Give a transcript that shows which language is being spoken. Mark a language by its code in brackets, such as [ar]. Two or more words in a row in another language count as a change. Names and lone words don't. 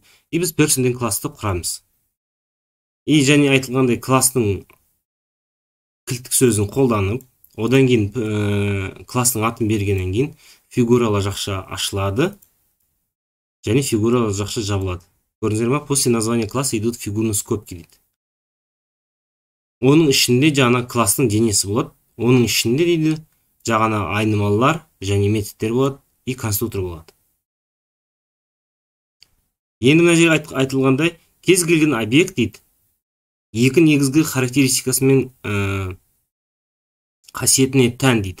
[kk] И біз person деген классты құрамыз. И және айтылғандай, класстың кілттік сөзін қолданып, одан кейін класстың атын бергеннен кейін фигуралы жақша ашылады және фигуралы жақша жабылады. Көрдіңіздер ме? [ru] После названия класса идут фигурные скобки дейді. [kk] Оның ішінде жаңа класстың денесі болады. Оның ішінде дейді жаңа айнымалылар және методтер болады и конструктор болады. Енді мына жерге айтылғандай, кез келген объект дейді, 2 негізгі характеристикасымен қасиетіне тән дейді.